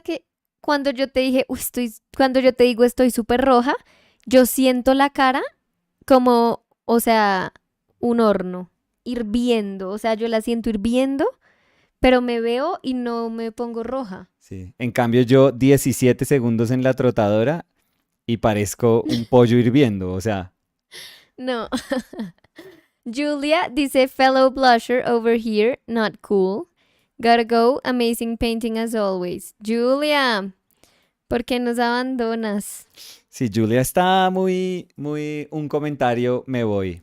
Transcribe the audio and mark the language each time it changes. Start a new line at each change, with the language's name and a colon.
Spanish: Que cuando yo te dije, cuando yo te digo estoy súper roja, yo siento la cara como, o sea, un horno, hirviendo. O sea, yo la siento hirviendo, pero me veo y no me pongo roja. Sí. En cambio yo 17 segundos en la trotadora y parezco un pollo hirviendo, o sea, No.
English: Julia
Spanish: dice,
English: fellow blusher over here, not cool. Gotta go, amazing painting as always.
Spanish: Julia, ¿por qué nos abandonas? si Julia está muy un comentario, me voy.